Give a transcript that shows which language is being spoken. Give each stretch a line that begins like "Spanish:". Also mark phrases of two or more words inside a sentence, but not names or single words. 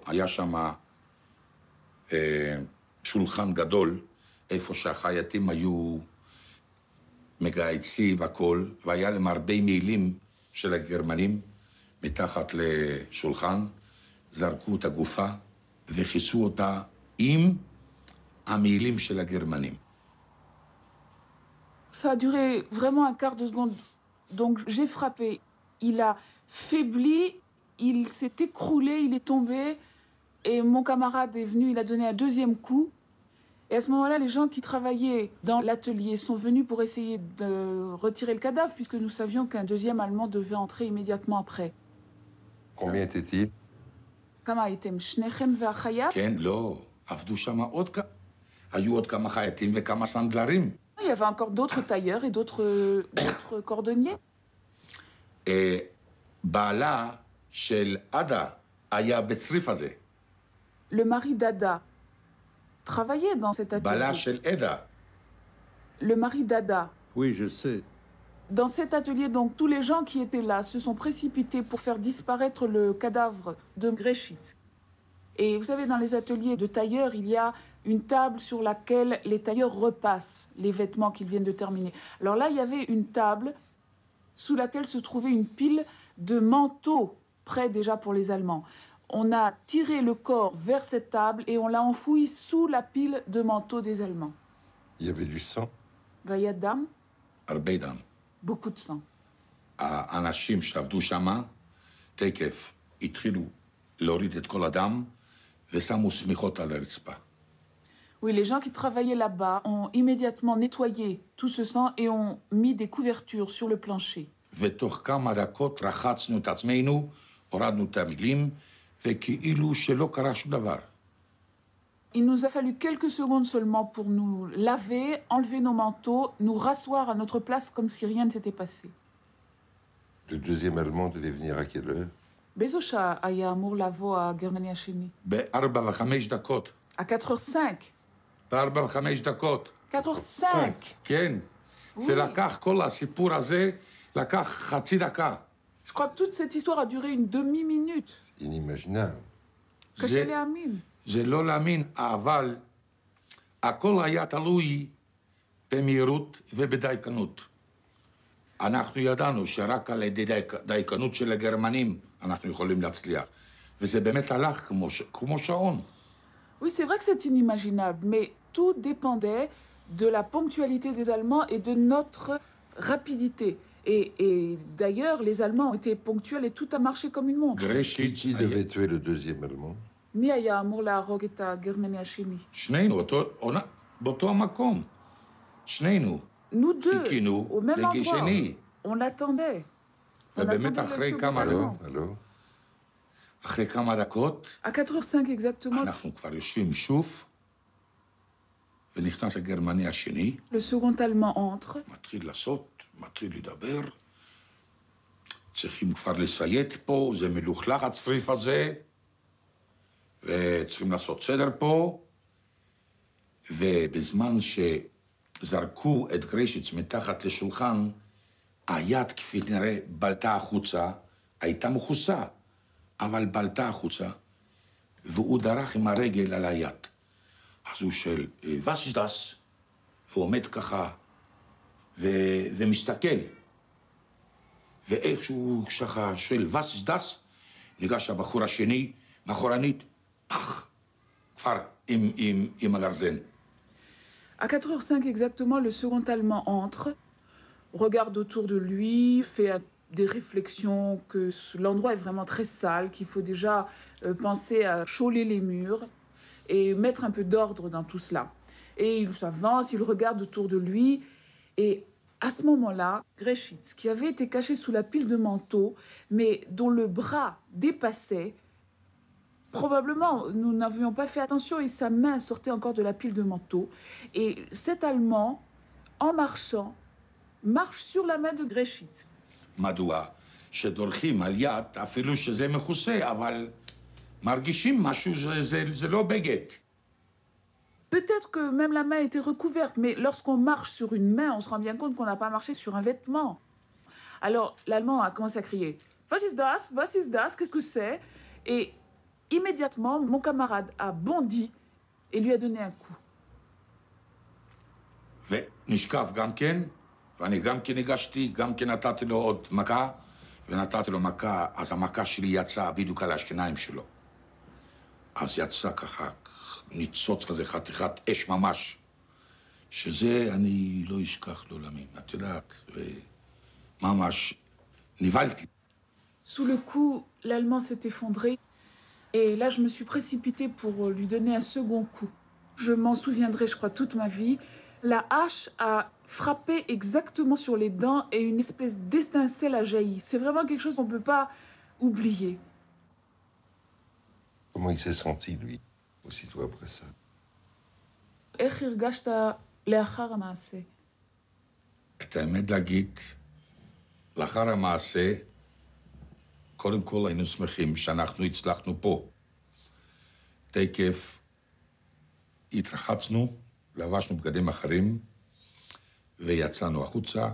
Hebrew: היה שם שולחן גדול, איפה שהחייטים היו מגהצי והכול, והיה להם הרבה מעילים של הגרמנים מתחת לשולחן, זרקו את הגופה וכיסו אותה עם המעילים של הגרמנים.
French: Ça a duré vraiment un quart de seconde. Donc j'ai frappé. Il a faibli, il s'est écroulé, il est tombé. Et mon camarade est venu, il a donné un deuxième coup. Et à ce moment-là, les gens qui travaillaient dans l'atelier sont venus pour essayer de retirer le cadavre, puisque nous savions qu'un deuxième Allemand devait entrer immédiatement après. Combien était-il?
Hebrew: כמה הייתם? שניכם והחייט? כן, לא, עבדו שם היו עוד כמה חייטים וכמה סנדלרים.
French: Il y avait encore d'autres tailleurs et d'autres cordonniers.
Hebrew: בעלה של עדה היה בצריף הזה.
French: Le mari d'Ada travaillait dans cet atelier.
Hebrew: בעלה של עדה.
French: Le mari d'Ada. Oui, je sais. Dans cet atelier, donc, tous les gens qui étaient là se sont précipités pour faire disparaître le cadavre de Greschitz. Et vous savez, dans les ateliers de tailleurs, il y a une table sur laquelle les tailleurs repassent les vêtements qu'ils viennent de terminer. Alors là, il y avait une table sous laquelle se trouvait une pile de manteaux prêts déjà pour les Allemands. On a tiré le corps vers cette table et on l'a enfoui sous la pile de manteaux des Allemands. Il y avait du sang. Vayad dam,
Hebrew: הרבה דם.
French: beaucoup de sang.
Hebrew: האנשים שעבדו שמה, תקף התחילו להוריד את כל הדם ושמו שמיכות על הרצפה.
French: Oui, les gens qui travaillaient là-bas ont immédiatement nettoyé tout ce sang et ont mis des couvertures sur le plancher.
Hebrew: ותוך כמה דקות רחצנו את עצמנו, הורדנו את המילים, וכאילו שלא קרה שום דבר.
French: Il nous a fallu quelques secondes seulement pour nous laver, enlever nos manteaux, nous rasseoir à notre place comme si rien ne s'était passé. Le deuxième Allemand devait venir à quelle heure?
Hebrew: באיזו שעה היה אמור לבוא הגרמני השני? ב-4:05 דקות.
French: À 4h05.
Hebrew: ב-4:05 דקות.
French: 4h05.
Hebrew: כן.
French: Oui.
Hebrew: זה לקח, כל הסיפור הזה, לקח חצי דקה.
French: Je crois que toute cette histoire a duré une demi-minute. Inimaginable.
Hebrew: קשה להאמין. זה לא להאמין, אבל הכל היה תלוי במהירות ובדייקנות. אנחנו ידענו שרק על ידי דייקנות של הגרמנים אנחנו יכולים להצליח. וזה באמת הלך כמו שעון.
French: Oui, c'est vrai que c'est inimaginable, mais tout dépendait de la ponctualité des Allemands et de notre rapidité. Et d'ailleurs, les Allemands ont été ponctuels et tout a marché comme une montre. Qui devait tuer le deuxième Allemand?
Hebrew: מי היה אמור להרוג את הגרמני השני? שנינו, באותו המקום. שנינו.
French: Nous deux,
Hebrew: חיכינו
French: au même endroit.
Hebrew: לגשני.
French: On attendait. On
Hebrew: ובאמת
French: attendait
Hebrew: אחרי
French: le
Hebrew: כמה
French: second
Hebrew: דקות,
French: Allemand.
Hebrew: אחרי כמה דקות,
French: À 4h05 exactement,
Hebrew: אנחנו כבר יושבים שוב, ונכנס הגרמני השני,
French: le second Allemand entre.
Hebrew: מתחיל לעשות, מתחיל לדבר, צריכים כבר לציית פה, זה מלוכלך הצריף הזה, וצריכים לעשות סדר פה, ובזמן שזרקו את גרשיץ מתחת לשולחן, היד כפי נראה בלטה החוצה, הייתה מכוסה, אבל בלטה החוצה, והוא דרך עם הרגל על היד. אז הוא שואל,
German: "Was ist das?"
Hebrew: והוא עומד ככה ומשתכל. ואיכשהו ככה שואל,
German: "Was ist das?"
Hebrew: ניגש הבחור השני, מאחורנית, פח, כבר עם הגרזן.
French: À 4h05 exactement, le second Allemand entre, regarde autour de lui, fait des réflexions que l'endroit est vraiment très sale, qu'il faut déjà penser à chauler les murs et mettre un peu d'ordre dans tout cela. Et il s'avance, il regarde autour de lui et à ce moment-là, Greschitz, qui avait été caché sous la pile de manteaux, mais dont le bras dépassait, probablement, nous n'avions pas fait attention et sa main sortait encore de la pile de manteaux. Et cet Allemand, en marchant, marche sur la main de Greschitz.
Hebrew: מדוע? שדורכים על יד, אפילו שזה מכוסה, אבל מרגישים משהו, זה לא בגד.
French: Peut-être que même la main était recouverte, mais lorsqu'on marche sur une main, on se rend bien compte qu'on n'a pas marché sur un vêtement. Alors, l'Allemand a commencé à crier «
German: Was ist das? Was ist das?
French: Qu'est-ce que c'est ?» Et immédiatement, mon camarade a bondi et lui a donné un coup.
Hebrew: ונשקף גם כן, ואני גם כן ניגשתי, גם כן נתתי לו עוד מכה, ונתתי לו מכה, אז המכה שלי יצאה בדיוק על השיניים שלו. אז יצא ככה ניצוץ כזה, חתיכת אש ממש, שזה אני לא אשכח לעולמים, את יודעת, ממש נבהלתי.
French: Sous le coup, l'Allemand s'est effondré. Et là, je me suis précipitée pour lui donner un second coup. Je m'en souviendrai, je crois, toute ma vie. La hache a frappé exactement sur les dents et une espèce d'étincelle a jailli. C'est vraiment quelque chose qu'on ne peut pas oublier. Comment il s'est senti, lui, aussitôt après ça?
Hebrew: איך הרגשת לאחר המעשה? את האמת להגיד, לאחר המעשה, קודם כל היינו שמחים שאנחנו הצלחנו פה. תקף התרחצנו, לבשנו בגדים אחרים, ויצאנו החוצה.